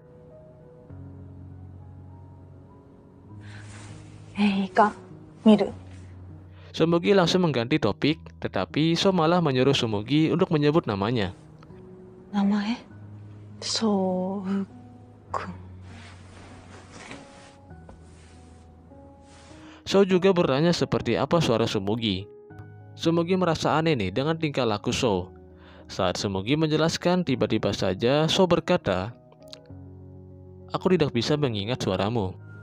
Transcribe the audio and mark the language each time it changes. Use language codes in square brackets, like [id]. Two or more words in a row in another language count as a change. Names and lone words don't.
[ja] いいか、見る。 [id] Sumugi langsung mengganti topik, tetapi Sou malah menyuruh Sumugi untuk menyebut namanya. [ja] 名前そうくん。 [id] Sou juga bertanya seperti apa suara Sumugi. Sumugi merasa aneh nih dengan tingkah laku Sou. Saat Sumugi menjelaskan, tiba-tiba saja Sou berkata, "Aku tidak bisa mengingat suaramu.